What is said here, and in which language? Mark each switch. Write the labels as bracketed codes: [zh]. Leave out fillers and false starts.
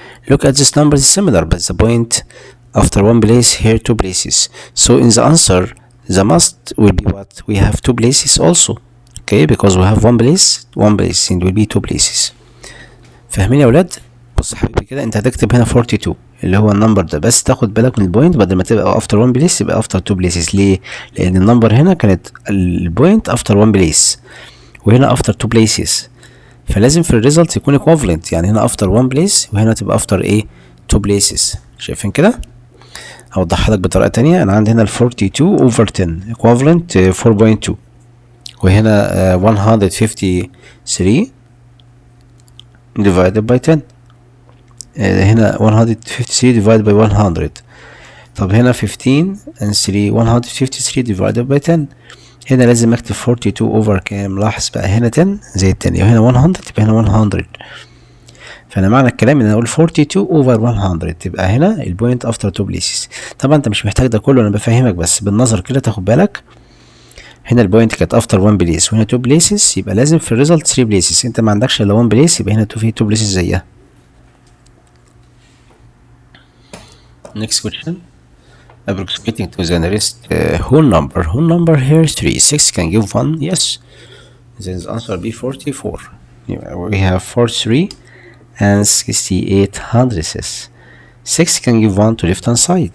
[en] Look at this number is similar, but the point after 1 place, here 2 places. So in the answer, the must will be what? We have 2 places also. Okay, because we have 1 place and will be 2 places. [ar] فاهمين يا ولاد؟ بص حبيبي كده، انت هتكتب هنا 42 اللي هو النمبر ده، بس تاخد بالك من البوينت بدل ما تبقى افتر 1 بليس يبقى افتر 2 بليسز. ليه؟ لان النمبر هنا كانت البوينت افتر 1 بليس وهنا افتر 2 بليسز، فلازم في الريزلت يكون equivalent، يعني هنا افتر 1 بليس وهنا تبقى افتر ايه 2 بليسز. شايفين كده؟ هوضحها لك بطريقه تانية. انا عندي هنا ال 42 over 10 equivalent 4.2، وهنا 153 divided by 10، هنا 153 divided by 100. طب هنا 15 and 3 153 divided by 10. هنا لازم اكتب 42 over كام؟ لاحظ بقى هنا 10 زي التانية وهنا 100 يبقى هنا 100. فانا معنى الكلام ان انا اقول 42 over 100 تبقى هنا البوينت افتر 2 بليسز. طبعا انت مش محتاج ده كله، انا بفهمك بس بالنظر كده تاخد بالك. هنا البوينت كانت افتر 1 بليس وهنا 2 بليسز، يبقى لازم في الريزلت 3 بليسز. انت ما عندكش الا 1 بليس يبقى هنا في 2 بليسز زيها. [en] Next question. Approximating to the nearest whole number. Whole number here is 3. 6 can give 1. Yes. Then the answer will be 44. We have 43 and 68 hundredths. 6 can give 1 to left hand side.